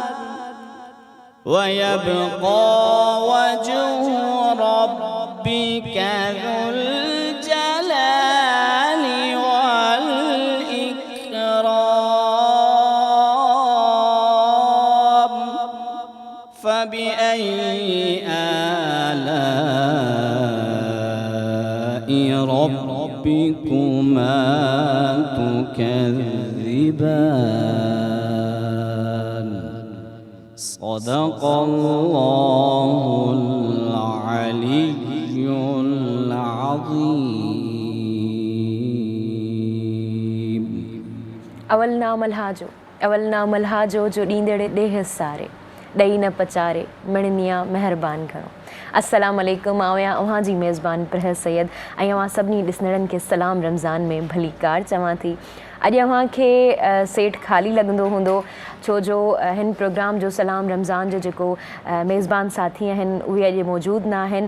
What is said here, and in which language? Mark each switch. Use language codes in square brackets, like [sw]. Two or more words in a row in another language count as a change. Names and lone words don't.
[ar] ويبقى وجه ربك ذو الجلال والإكرام، فبأي آلاء ربكما تكذبان؟ صدق الله العلي العظيم۔ العظيم [sd] अवल नाम अलहाजो जो ॾींदड़े ॾेह सारे ॾई न पचारे मिणनिया महिरबान घणो। [ar] السلام عليكم, [sd] आउं अव्हां जी मेज़बान प्रहर सैयद ऐं अव्हां सभिनी ॾिसंदड़नि खे सलाम रमज़ान में भली कार चवां थी। अॼु अव्हांखे सेट ख़ाली लॻंदो हूंदो छो जो हिन प्रोग्राम जो सलाम रमज़ान जो जेको मेज़बान साथी आहिनि उहे अॼु मौजूदु न आहिनि।